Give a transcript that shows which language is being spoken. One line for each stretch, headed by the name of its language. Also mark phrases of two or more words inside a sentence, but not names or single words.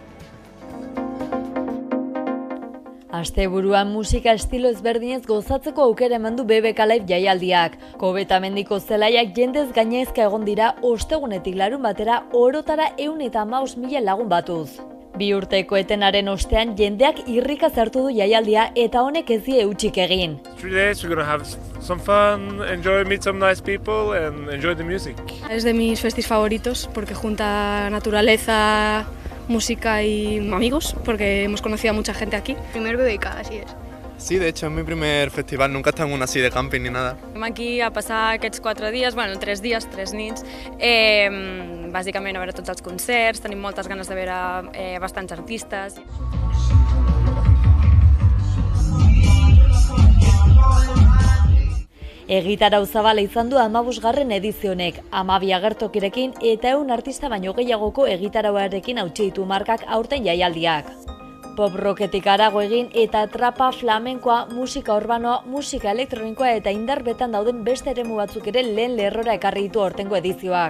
Basque: Asteburuan musika estilo ezberdinez gozatzeko aukera eman du BBK Live jaialdiak. Kobetamendiko zelaiak jendez gainezka egon dira ostegunetik larun batera orotara 115.000 lagun batuz. 2 urteko etenaren ostean jendeak irrika zartu du jaialdia eta honek ez die hutsik egin.
English: 3 days, we're gonna have some fun, meet some nice people and enjoy the music.
Spanish: Es de mis festis favoritos porque junta naturaleza, música y amigos, porque hemos conocido a mucha gente aquí. Primer BBK, así es. Sí, de hecho es mi primer festival, nunca he estado en una así de camping ni nada.
Catalan: Vam aquí a passar aquests 4 dies, 3 dies, 3 nits, bàsicament a veure tots els concerts, tenim moltes ganes de veure bastants artistes.
Basque: Egitarau zabala izan du 15. edizionek, 12 agertokirekin eta 100 artista baino gehiagoko egitarauarekin hautsi ditu markak aurten jaialdiak. Pop rocketik harago egin eta trapa, flamenkoa, musika urbanoa, musika elektronikoa eta indarbetan dauden beste eremu batzuk ere lehen lerrora ekarri ditu aurtengo edizioak.